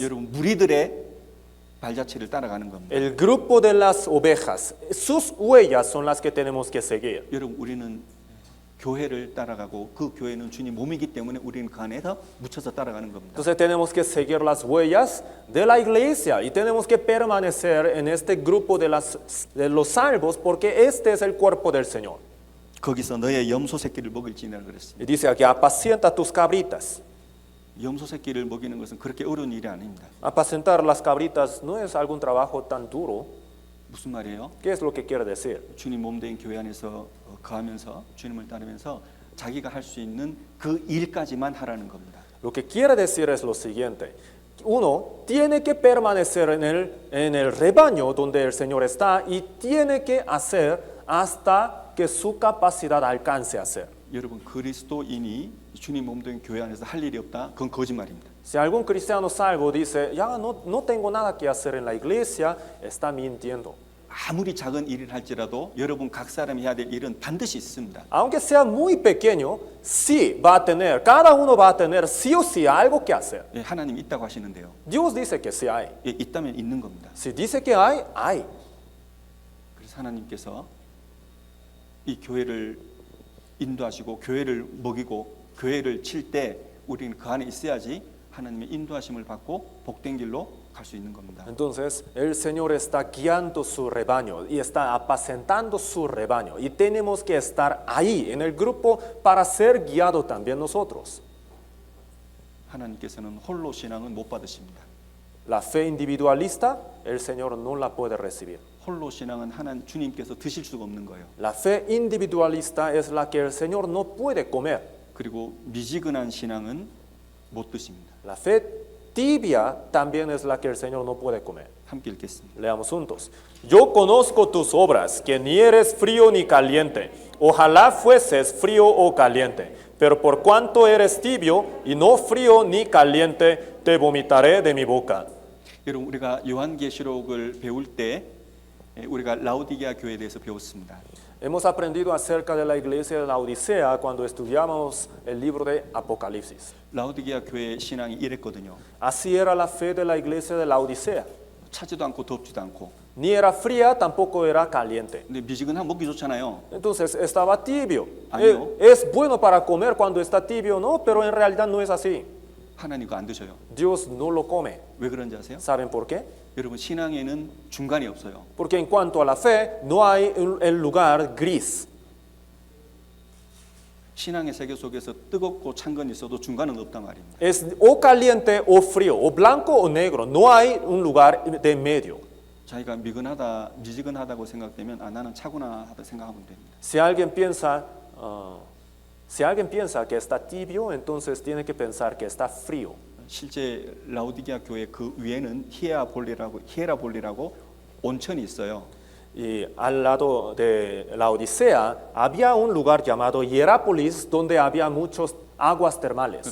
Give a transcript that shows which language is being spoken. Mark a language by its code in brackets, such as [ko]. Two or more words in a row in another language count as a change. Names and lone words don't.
[ko] 여러분, 무리들의 발자취를 따라가는 겁니다. [es] El grupo de las ovejas. Sus huellas son las que tenemos que seguir. [ko] 여러분, 우리는 교회를 따라가고 그 교회는 주님 몸이기 때문에 우리는 그 안에서 묻혀서 따라가는 겁니다. [es] Entonces tenemos que seguir las huellas de la iglesia y tenemos que permanecer en este grupo de los salvos porque este es el cuerpo del Señor. [ko] 거기서 너의 염소 새끼를 먹을지니라 그랬습니다. [es] Y dice aquí, apacienta tus cabritas. [ko] 염소 새끼를 먹이는 것은 그렇게 어려운 일이 아닙니다. [es] Apacentar las cabritas no es algún trabajo tan duro. [ko] 무슨 말이에요? [es] ¿Qué es lo que quiere decir? [ko] 주님 몸된 교회 안에서 거하면서 주님을 따르면서 자기가 할 수 있는 그 일까지만 하라는 겁니다. [es] Lo que quiere decir es lo siguiente. Uno tiene que permanecer en el rebaño donde el Señor está y tiene que hacer hasta que su capacidad alcance a hacer. [ko] 여러분, 그리스도인이 주님 몸된 교회 안에서 할 일이 없다? 그건 거짓말입니다. [es] Si algún cristiano salvo dice, ya no tengo nada que hacer en la iglesia, está mintiendo. [ko] 아무리 작은 일을 할지라도 여러분 각 사람이 해야 될 일은 반드시 있습니다. [es] Aunque sea muy pequeño, sí va a tener, cada uno va a tener sí o sí algo que hacer. [ko] 예, 하나님이 있다고 하시는데요. [es] Dios dice que sí hay. [ko] 예, 있다면 있는 겁니다. [es] Si dice que hay, hay. [ko] 그래서 하나님께서 이 교회를 인도하시고 교회를 먹이고 교회를 칠 때 우리는 그 안에 있어야지 하나님의 인도하심을 받고 복된 길로 갈 수 있는 겁니다. [es] Entonces, el Señor está guiando su rebaño y está apacentando su rebaño. Y tenemos que estar ahí, en el grupo, para ser guiados también nosotros. [ko] 하나님께서는 홀로 신앙은 못 받으십니다. [es] La fe individualista, el Señor no la puede recibir. [ko] 홀로 신앙은 하나님 주님께서 드실 수가 없는 거예요. [es] La fe individualista es la que el Señor no puede comer. [ko] 그리고 미지근한 신앙은 못 드십니다. [es] La fe tibia también es la que el Señor no puede comer. [ko] 함께 읽겠습니다. [es] Leamos juntos. Yo conozco tus obras, que ni eres frío ni caliente. Ojalá fueses frío o caliente. Pero por cuanto eres tibio y no frío ni caliente, te vomitaré de mi boca. [ko] 여러분, 우리가 요한계시록을 배울 때 우리가 라오디게아 교회에 대해서 배웠습니다. [es] Hemos aprendido acerca de la iglesia de la Odisea cuando estudiamos el libro de Apocalipsis. [ko] 라오디게아 교회의 신앙이 이랬거든요. [es] Así era la fe de la iglesia de la Odisea. [ko] 차지도 않고 덥지도 않고. [es] Ni era fría, tampoco era caliente. [ko] 근데 미지근하면 먹기 좋잖아요. [es] Entonces estaba tibio. Año. Es bueno para comer cuando está tibio, ¿no? Pero en realidad no es así. [ko] 하나님 그거 안 드셔요. [es] Dios no lo come. [ko] 왜 그런지 아세요? [es] ¿Saben por qué? [ko] 여러분, 신앙에는 중간이 없어요. [es] Porque en cuanto a la fe, no hay el lugar gris. [ko] 신앙의 세계 속에서 뜨겁고 찬 건 있어도 중간은 없단 말입니다. [es] Es o caliente o frío, o blanco o negro. No hay un lugar de medio. [ko] 자기가 미지근하다고 생각되면 나는 차구나 하다 생각하면 됩니다. [es] Si alguien piensa Si alguien piensa que está tibio, entonces tiene que pensar que está frío. [ko] 실제 라오디게아 교회 그 위에는 히에라볼리라고 온천이 있어요. [es] Y al lado de la Odisea había un lugar llamado Hierápolis donde había muchas aguas termales.